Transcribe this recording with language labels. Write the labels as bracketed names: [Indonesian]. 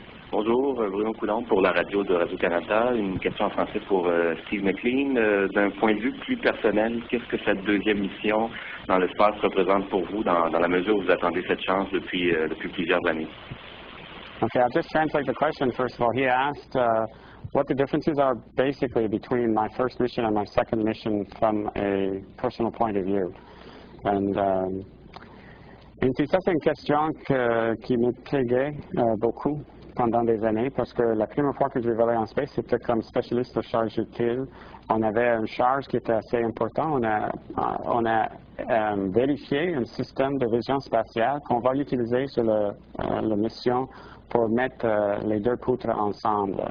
[French] Bonjour, Bruno Coulomb pour la radio de Radio-Canada. Une question en français pour Steve McLean. D'un point de vue plus personnel, qu'est-ce que cette deuxième mission dans l'espace représente pour vous dans la mesure où vous attendez cette chance depuis plusieurs années? [English] Okay, I'll just translate the question. First of all, he asked what the differences are basically between my first mission and my second mission from a personal point of view. [French] And ça, c'est une question qui m'intriguait beaucoup pendant des années, parce que la première fois que j'ai volé en space, c'était comme spécialiste de charge utile. On avait une charge qui était assez importante. On a vérifié un système de vision spatiale qu'on va utiliser sur la mission pour mettre les deux poutres ensemble.